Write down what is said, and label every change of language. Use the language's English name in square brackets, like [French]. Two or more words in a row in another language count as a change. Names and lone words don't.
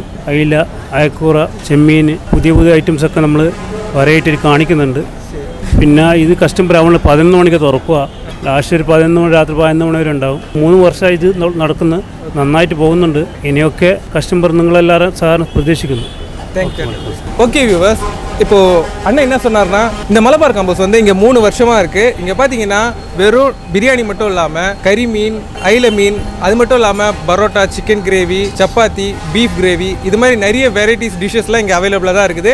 [Malayalam] അയില, അയക്കൂറ, ചെമ്മീൻ, പുതിയ പുതിയ ഐറ്റംസൊക്കെ നമ്മൾ വെറൈറ്റി കാണിക്കുന്നുണ്ട്. പിന്നെ ഇത് കസ്റ്റമർ നമ്മൾ 11 മണിക്ക് തുറക്കുക. ലാസ്റ്റ് ഒരു 11 മണി, രാത്രി 11 മണി വരെ ഉണ്ടാവും. 3 വർഷമായി ഇത് നടക്കുന്നത്, നന്നായിട്ട് പോകുന്നുണ്ട്. ഇനിയൊക്കെ കസ്റ്റമർ നിങ്ങളെല്ലാവരും സഹകരണം പ്രതീക്ഷിക്കുന്നു. [English] okay viewers, [Tamil] இப்போது அண்ணன் என்ன சொன்னார்னா, இந்த மலபார் காம்போஸ் வந்து இங்கே 3 வருஷமாக இருக்குது. இங்கே பார்த்தீங்கன்னா வெறும் பிரியாணி மட்டும் இல்லாமல் கறி மீன், அயில மீன், அது மட்டும் இல்லாமல் பரோட்டா, சிக்கன் கிரேவி, சப்பாத்தி, பீஃப் கிரேவி, இது மாதிரி நிறைய [English] varieties dishes [Tamil] இங்கே அவைலபிளாக தான் இருக்குது.